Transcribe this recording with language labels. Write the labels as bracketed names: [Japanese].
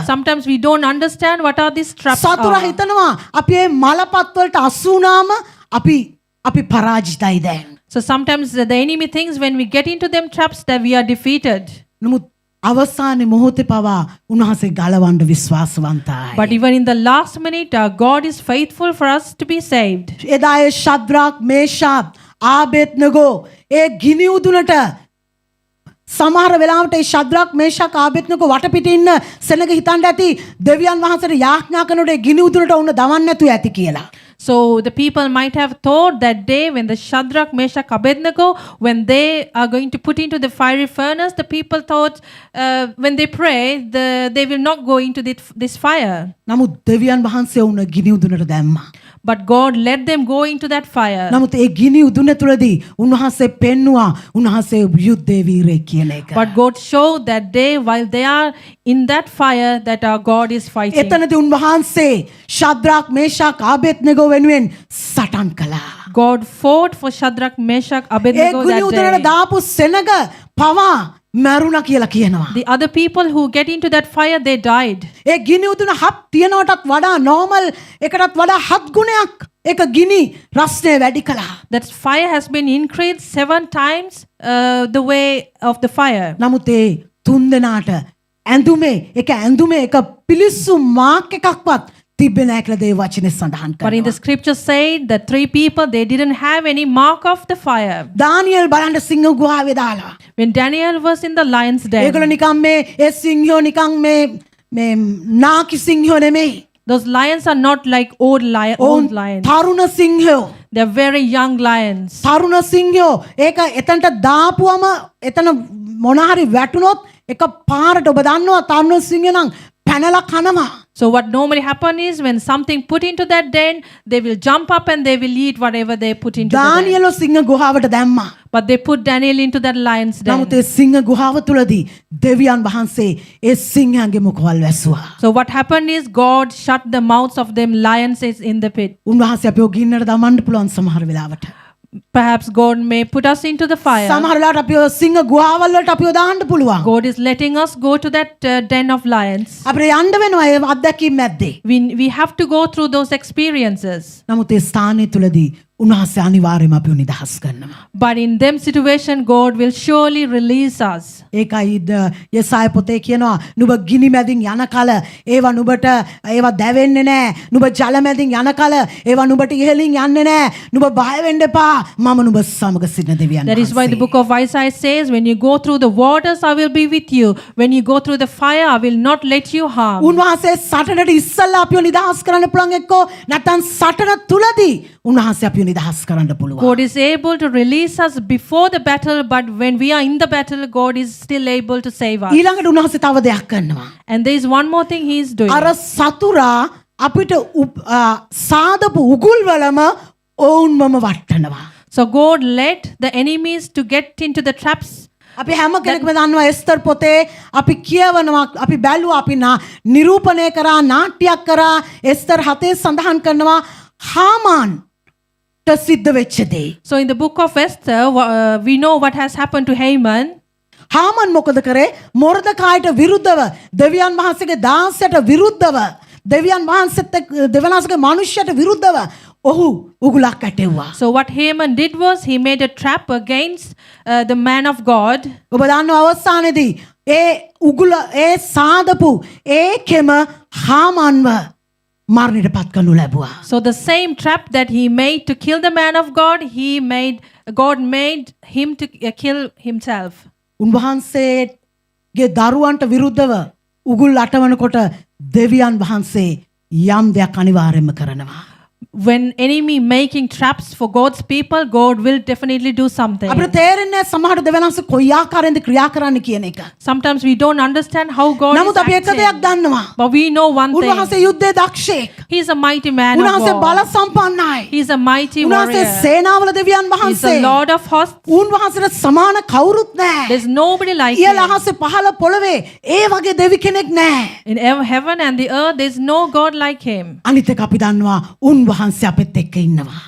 [English] Sometimes we don't understand what are these traps [Sinhala] සතුරා [English] are. [Sinhala] හිතනවා අපි මේ මලපත් වලට අසු වුණාම අපි පරාජිතයි දැන්. [English] So sometimes the enemy thinks when we get into them traps that we are defeated. [Sinhala] නමුත් අවසානයේ මොහොතේ පවා උන්වහන්සේ ගලවන්න විශ්වාසවන්තයි. [English] But even in the last minute, our God is faithful for us to be saved. [Sinhala] එදා ඒ ශද්‍රාක් මේෂාක් ආබේද්නගෝ ඒ ගිනි උදුනට සමහර වෙලාවට ඒ ශද්‍රාක් මේෂාක් ආබේද්නගෝ වටපිටින් ඉන්න සෙනග හිතන්න ඇති දෙවියන් වහන්සේට යාඥා කරනකොට ඒ ගිනි උදුනට උන්න දවන්න නැතුව ඇති කියලා. [English] So the people might have thought that day when the Shadrach, Meshach, Abednego, when they are going to put into the fiery furnace, the people thought when they pray, they will not go into this fire. [Sinhala] නමුත් දෙවියන් වහන්සේ උන්න ගිනි උදුනට දැම්මා. [English] But God let them go into that fire. [Sinhala] නමුත් ඒ ගිනි උදුන තුලදී උන්වහන්සේ පෙන්නවා උන්වහන්සේ යුද්ධේ වීරයෙක් කියන එක. [English] But God showed that day while they are in that fire that our God is fighting. [Sinhala] එතනදී උන්වහන්සේ ශද්‍රාක් මේෂාක් ආබේද්නගෝ වෙනුවෙන් සටන් කළා. [English] God fought for Shadrach, Meshach, [Sinhala] A [English] Abednego [Sinhala] ගිනි උදුනට [English] that day. [Sinhala] දාපු සෙනග පවා මැරුණා කියලා කියනවා. [English] The other people who get into that fire, they died. [Sinhala] ඒ ගිනි උදුන හත් තියනවටත් වඩා නෝමල් එකටත් වඩා 7 ගුණයක් ඒක ගිනි රස්නේ වැඩි කළා. [English] That fire has been increased 7 times the way of the fire. [Sinhala] නමුත් ඒ තුන් දෙනාට ඇඳුමේ එක පිලිස්සු මාක් එකක්වත් තිබ්බේ නැහැ කියලා දේ වචනේ සඳහන් [English] But in the [Sinhala] කරනවා. [English] scripture said the 3 people, they didn't have any mark of the fire. [Sinhala] දානියෙල් බලන්න සිංහ ගුහාවේ දාලා. [English] When Daniel was in the lion's den, [Sinhala] ඒගොල්ලෝ නිකන් මේ ඒ සිංහයෝ නිකන් මේ නාකි සිංහයෝ නෙමෙයි. [English] those lions are not like old lions. [Sinhala] තරුණ සිංහයෝ. [English] They're very young lions. [Sinhala] තරුණ සිංහයෝ ඒක එතනට දාපුවම එතන මොන හරි වැටුනොත් එක පාරට ඔබ දන්නවා තරුණ සිංහයෝ නම් පැනලා කනවා. [English] So what normally happen is when something put into that den, they will jump up and they will eat whatever they put into the den. [Sinhala] දානියෙල් සිංහ ගුහාවට දැම්මා. [English] But they put Daniel into that lion's den. [Sinhala] නමුත් ඒ සිංහ ගුහාව තුලදී දෙවියන් වහන්සේ ඒ සිංහයන්ගේ මුඛවල් වැසුවා. [English] So what happened is God shut the mouths of them lions is in the pit. [Sinhala] උන්වහන්සේ අපිව ගින්නට දමන්න පුළුවන් සමහර වෙලාවට. [English] Perhaps God may put us into the fire. [Sinhala] සමහර වෙලාවට අපිව සිංහ ගුහාවල් වලට අපිව දාන්න පුළුවන්. [English] God is letting us go to that den of lions. [Sinhala] අපිට යන්න වෙනවා ඒ අත්දැකීම් මැද්දේ. [English] We have to go through those experiences. [Sinhala] නමුත් ඒ ස්ථානය තුලදී උන්වහන්සේ අනිවාර්යයෙන්ම අපිව නිදහස් කරනවා. [English] But in them situation, God will surely release us. [Sinhala] ඒකයි යෙසාය පොතේ කියනවා නුඹ ගිනි මැදින් යන කල ඒවා නුඹට ඒවා දැවෙන්නේ නැහැ. නුඹ ජල මැදින් යන කල ඒවා නුඹට ඉහළින් යන්නේ නැහැ. නුඹ බය වෙන්න එපා. මම නුඹ සමග සිටින දෙවියන් [English] That is why the book of Isaiah says, when you go through the waters, I will be with you. When you go through the fire, I will not let you harm. [Sinhala] උන්වහන්සේ සටනට ඉස්සල්ලා අපිව නිදහස් කරන්න පුළුවන් එක්කෝ නැත්නම් සටන තුලදී උන්වහන්සේ අපිව නිදහස් කරන්න පුළුවන්. [English] God is able to release us before the battle, but when we are in the battle, God is still able to save us. [Sinhala] ඊළඟට උන්වහන්සේ තව දෙයක් කරනවා. [English] And there is one more thing He is doing. [Sinhala] අර සතුරා අපිට සාදපු උගුල් වලම ඔවුන්වම වටනවා. [English] So God let the enemies to get into the traps [Sinhala] අපි හැම කෙනෙක්ම දන්නවා එස්තර් පොතේ අපි කියවනවා අපි බැලුවා අපි නිරූපණය කරා නාට්‍යයක් කරා එස්තර් 7 සඳහන් කරනවා හාමාන්ට සිද්ධ වෙච්ච දේ. [English] So in the book of Esther, we know what has happened to Haman. [Sinhala] හාමන් මොකද කරේ? මොර්දකායට විරුද්ධව දෙවියන් වහන්සේගේ දාසයට විරුද්ධව දෙවියන් වහන්සේට දෙවනාසගේ මනුෂ්‍යයට විරුද්ධව ඔහු උගුලක් ඇටෙව්වා. [English] So what Haman did was he made a trap against the man of God. [Sinhala] ඔබ දන්නවා අවසානයේදී ඒ උගුල ඒ සාදපු ඒකෙම හාමන්ව මරණයට පත් කරනු ලැබුවා. [English] So the same trap that he made to kill the man of God, God made him to kill himself. [Sinhala] උන්වහන්සේගේ දරුවන්ට විරුද්ධව උගුල් අටවනකොට දෙවියන් වහන්සේ යම් දෙයක් අනිවාර්යයෙන්ම කරනවා. [English] When enemy making traps for God's people, God will definitely do something. [Sinhala] අපිට තේරෙන්නේ සමහර දෙවියන් වහන්සේ කොයි ආකාරයෙන්ද ක්‍රියා කරන්න කියන එක. [English] Sometimes we don't understand how God is [Sinhala] නමුත් අපි එක දෙයක් [English] acting. [Sinhala] දන්නවා. [English] But we know one thing. [Sinhala] උන්වහන්සේ යුද්ධයේ දක්ෂයෙක්. [English] He is a mighty man of [Sinhala] උන්වහන්සේ බල [English] war. [Sinhala] සම්පන්නයි. [English] He is a mighty [Sinhala] උන්වහන්සේ [English] warrior. [Sinhala] සේනාවල දෙවියන් [English] He is [Sinhala] වහන්සේ. [English] the Lord of hosts. [Sinhala] උන්වහන්සේට සමාන කවුරුත් නැහැ. [English] There's nobody like [Sinhala] ඉහළ [English] him. [Sinhala] අහසේ පහළ පොළවේ ඒ වගේ දෙවි කෙනෙක් නැහැ. [English] In heaven and the earth, there's no God like him. [Sinhala] අනිත් එක අපි දන්නවා උන්වහන්සේ අපෙත් එක්ක ඉන්නවා.